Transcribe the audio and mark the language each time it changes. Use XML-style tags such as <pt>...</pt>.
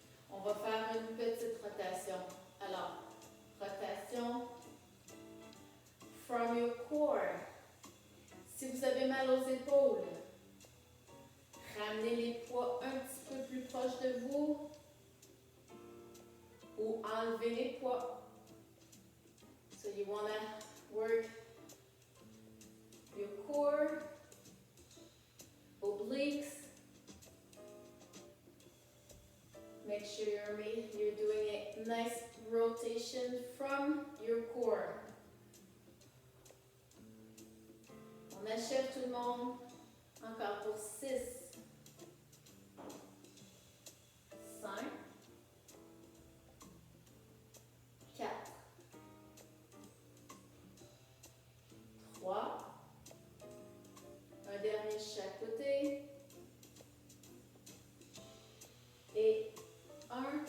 <fr>On va faire une petite rotation. Alors,</fr> <en>rotation from your core.</en> <fr>Si vous avez mal aux épaules, ramenez les poids un petit peu plus proche de vous ou enlevez les poids.</fr> <en>So you want to work your core, obliques. Make sure you're doing a nice rotation from your core.</en> <fr>On achève tout le monde. Encore pour 6, 5, 4, 3, un dernier de chaque côté, et 1.</fr>